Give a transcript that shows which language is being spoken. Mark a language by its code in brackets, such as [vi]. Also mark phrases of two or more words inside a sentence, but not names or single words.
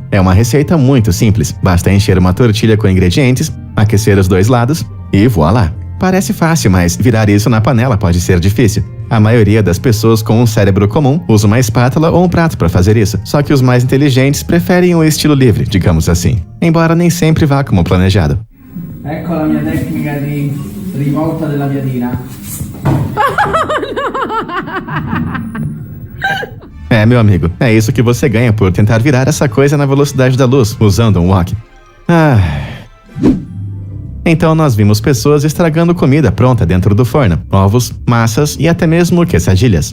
[pt] É uma receita muito simples. Basta encher uma tortilha com ingredientes, aquecer os dois lados e voilá. Parece fácil, mas virar isso na panela pode ser difícil. A maioria das pessoas com um cérebro comum usa uma espátula ou um prato para fazer isso. Só que os mais inteligentes preferem o estilo livre, digamos assim. Embora nem sempre vá como planejado. [it] Ecco la mia tecnica di rivolta della piadina. [pt] É, meu amigo, é isso que você ganha por tentar virar essa coisa na velocidade da luz, usando um wok. Então nós vimos pessoas estragando comida pronta dentro do forno, ovos, massas e até mesmo quesadilhas.